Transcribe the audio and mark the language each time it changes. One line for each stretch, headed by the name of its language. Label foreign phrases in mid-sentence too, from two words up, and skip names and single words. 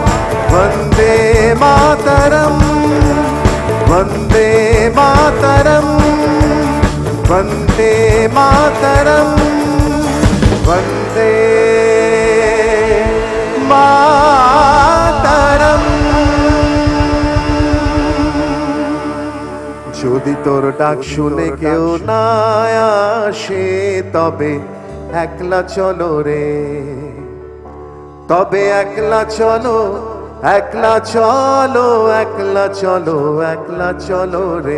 Sanskrit: वंदे मातरम, वंदे मातरम, वंदे मातरम, वंदे मातरम।
Bangla: যদি তোর ডাক শুনে কেউ না আসে তবে একলা চলো রে, তবে একলা চলো, একলা চলো, একলা চলো, একলা চলো রে।